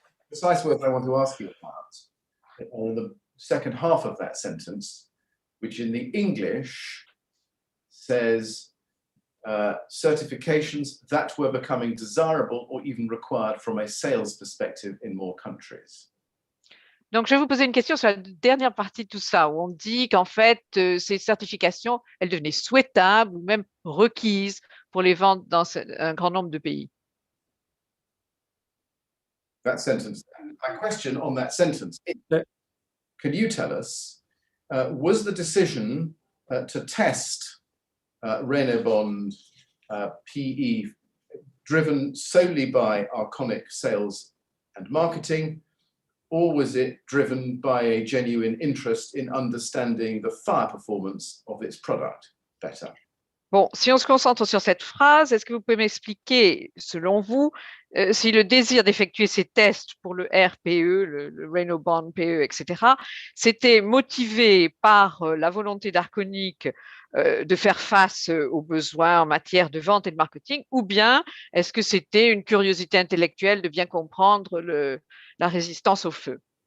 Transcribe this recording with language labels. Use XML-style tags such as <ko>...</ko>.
<en>Precise words I want to ask you about on the second half of that sentence, which in the English says certifications that were becoming desirable or even required from a sales perspective in more countries.</en> <fr>Donc, je vais vous poser une question sur la dernière partie de tout ça, où on dit qu'en fait, ces certifications, elles devenaient souhaitables ou même requises pour les ventes dans un grand nombre de pays.</fr> <en>That sentence. My question on that sentence is, can you tell us, was the decision to test Renobond PE driven solely by Arconic sales and marketing, or was it driven by a genuine interest in understanding the fire performance of its product better?</en> <fr>Bon, si on se concentre sur cette phrase, est-ce que vous pouvez m'expliquer, selon vous, si le désir d'effectuer ces tests pour le RPE, le Renobond PE, etc., c'était motivé par la volonté d'Arconic de faire face aux besoins en matière de vente et de marketing, ou bien est-ce que c'était une curiosité intellectuelle de bien comprendre la résistance au feu?</fr>